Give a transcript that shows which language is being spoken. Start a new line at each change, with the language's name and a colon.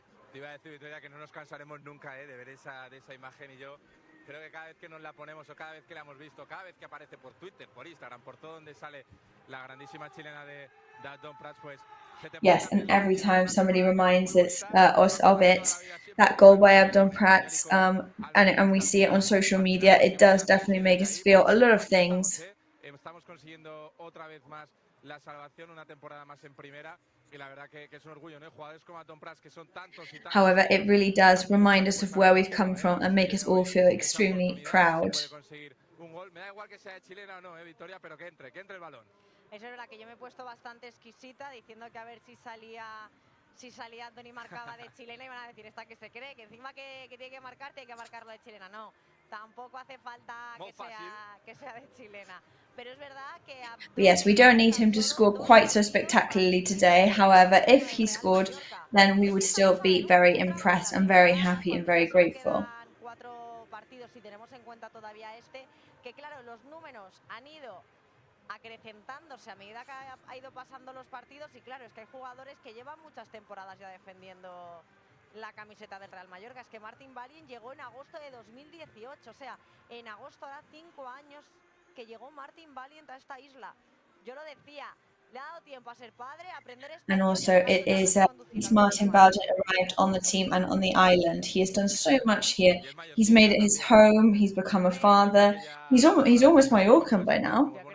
Spanish: Te iba a decir, Victoria, que no nos cansaremos nunca de ver de esa imagen, y yo creo que cada vez que nos la ponemos o cada vez que la hemos visto, cada vez que aparece por Twitter, por Instagram, por todo donde sale la grandísima chilena de Abdon Prats, pues...
English: Yes, and every time somebody reminds us of it, that goal by Abdon Prats, and we see it on social media, it does definitely make us feel a lot of things.
Spanish: Estamos consiguiendo otra vez más la salvación, una temporada más en primera, y la verdad que es un orgullo, ¿no? Jugadores como Abdon Prats, que son tantos y tantos.
English: However, it really does remind us of where we've come from and make us all feel extremely proud.
Spanish: Me da igual que sea chilena o no, Victoria, pero que entre el balón. Eso es verdad que yo me he puesto bastante exquisita diciendo que a ver si salía Abdon y marcaba de chilena, y van a decir, esta que se cree, que encima que tiene que marcar, tiene que marcarlo de chilena. No, tampoco hace falta que sea de chilena. Pero es verdad que
English: yes, we don't need him to score quite so spectacularly today. However, if he scored, then we would still be very impressed and very happy and very grateful.
Spanish: 4 partidos, si tenemos en cuenta todavía que claro, los números han ido acrecentándose a medida que ha ido pasando los partidos, y claro, es que hay jugadores que llevan muchas temporadas ya defendiendo la camiseta del Real Mallorca. Es que Martin Valien llegó en agosto de 2018, o sea, en agosto hará 5 años que llegó Martin Valien a esta isla. Yo lo decía, le ha dado tiempo a ser padre, a aprender español.
English: And also, it is since Martin Valien arrived on the team and on the island, he has done so much here. He's made it his home. He's become a father. He's almost Mallorcan by now.